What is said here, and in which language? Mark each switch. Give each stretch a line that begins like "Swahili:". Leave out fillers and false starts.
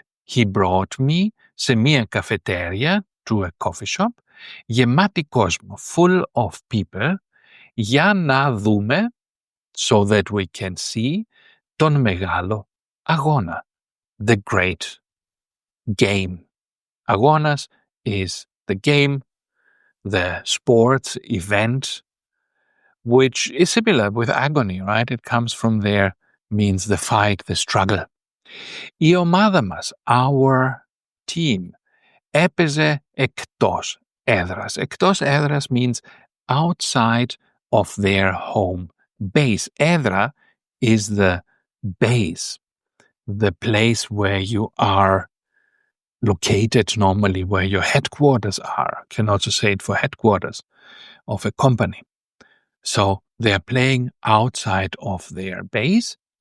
English: he brought me
Greek: σε μία καφετέρια,
English: to a coffee shop,
Greek: γεμάτη κόσμο,
English: full of people,
Greek: για να δούμε,
English: so that we can see,
Greek: τον μεγάλο αγώνα,
English: the great game. Αγώνας is the game, the sports event, which is similar with agony, right? It comes from there, means the fight, the struggle.
Greek: Η ομάδα μας,
English: our team,
Greek: έπαιζε εκτός έδρας. Εκτός έδρας
English: means outside of their home base. Έδρα is the base, the place where you are located normally, where your headquarters are. Can also say it for headquarters of a company. So they're playing outside of their base.